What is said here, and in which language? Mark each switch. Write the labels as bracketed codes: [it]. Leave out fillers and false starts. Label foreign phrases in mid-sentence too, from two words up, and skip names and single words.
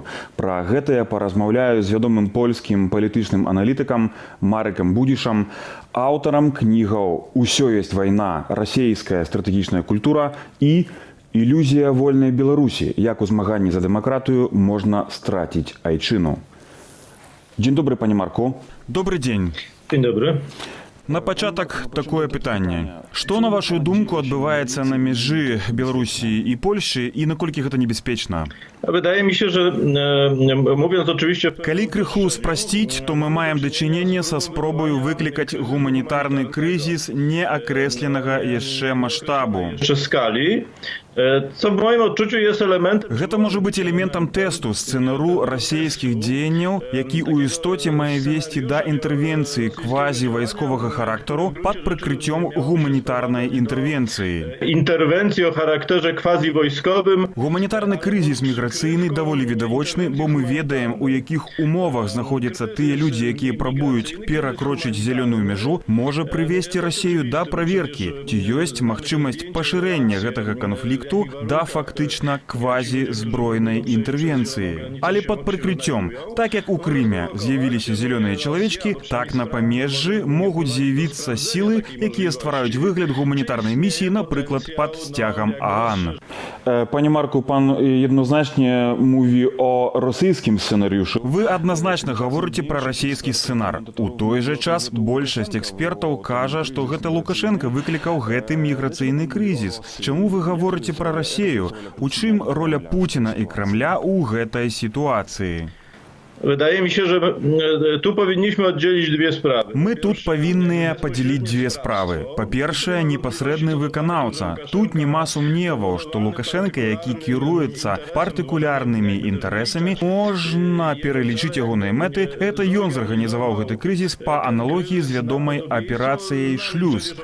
[be] Пра гэта я паразмаўляю з вядомым польскім палітычным аналітыкам Марыкам Будзішам, аўтарам кнігаў «Усё есть вайна. Расейская стратэгічная культура» і «Ілюзія вольнай Беларусі. Як у змаганні за дэмакратыю можна страціць айчыну». Дзень добры, пане Марку. [ru] Добрый день. [pl] Dzień dobry. [be] На пачатак такое пытанне. Што, на вашу думку, адбываецца на мяжы Беларусі і Польшчы і наколькі гэта небяспечна? [pl] Wydaje mi się, że mówiąc oczywiście... [be] Калі крыху спрасціць, то мы маем дачыненне са спробаю выклікаць гуманітарны крызіс неакрэсленага яшчэ маштабу. [pl] ...przy skali, co w moim odczuciu jest elementem... [be] Гэта можа быць элементам тэсту сцэнару расійскіх дзеянняў, які ў істоце мае весці да інтэрвенцыі квазівайсковага характару пад прыкрыццём гуманітарнай інтэрвенцыі. [pl] Interwencji o charakterze quasi-wojskowym. [be] Гуманітарны крызіс міграцыйны даволі відавочны, бо мы ведаем, у якіх умовах знаходзяцца тыя людзі, якія прабуюць перакрочыць зялёную мяжу, можа прывесці Расею да праверкі, ці ёсць магчымасць пашырэння гэтага канфлікту да фактычна квазі-збройнай інтэрвенцыі. Але пад прыкрыццём, так як у Крыме з'явіліся зялёныя чалавечкі, так на памежжы могуць з'явіцца сілы, якія ствараюць выгляд гуманітарнай місіі, напрыклад, пад сцягам ААН. Пане Марку, пан [pl] jednoznacznie mówi o rosyjskim scenariuszu. [be] Вы адназначна гаворыце пра расійскі сцэнар. У той жа час большасць экспертаў кажа, што гэта Лукашенко выклікаў гэты міграцыйны крызіс. Чаму вы гаворыце пра Расею? У чым роля Пуціна і Крамля ў гэтай сітуацыі? [pl] Wydaje mi się, że tu powinniśmy oddzielić dwie sprawy. [be] Мы тут павінныя падзяліць дзве справы. Па-першае, непасрэдны выканаўца. Тут няма сумневаў, што Лукашенко, які кіруецца партыкулярнымі інтарэсамі, можна пералічыць ягоныя мэты. Это ён зарганізаваў гэты крызіс па аналогіі з вядомай аперацыяй «Шлюз».